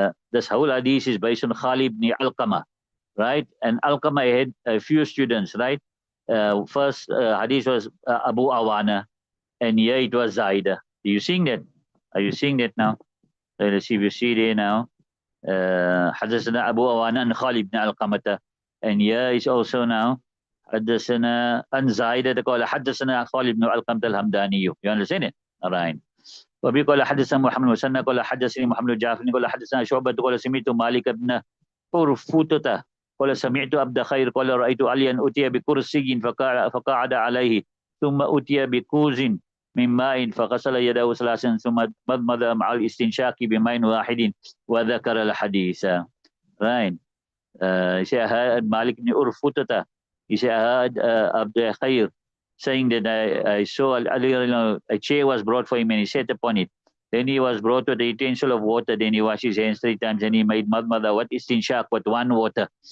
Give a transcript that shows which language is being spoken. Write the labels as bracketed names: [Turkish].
[English] This whole hadith is based on Khalid ibn Alqama, right? And Alqama had a few students, right? First hadith was Abu Awana, and here it was Zaida. Are you seeing that? Are you seeing that now? Let's see if you see there now. [Arabic] حدثنا أبو أوانا عن خالد بن علقمة, [English] and here is also now [Arabic] حدثنا عن زايدة قال حدثنا خالد بن علقمة الهمداني. [English] You understand it? All right. [Arabic] وبي قال حدثنا محمد مسنى قال حدثني محمد جعفر قال حدثنا شعبة قال سمعت مالك بن قرفوتة قال سمعت عبد خير قال رأيت عليا أتي بكرسي فقعد عليه ثم أتي بكوز من ماء فغسل يده ثلاثا ثم مضمض مع الاستنشاق بماء واحد وذكر الحديث. [English] Right. He said, I heard Malik ibn Urfutata. He said, I heard Abdul Khair saying that I saw a chair was brought for him and he sat upon it. Then he was brought to the utensil of water. Then he washed his hands 3 times and he made madmada. What is istinshaq? What one water?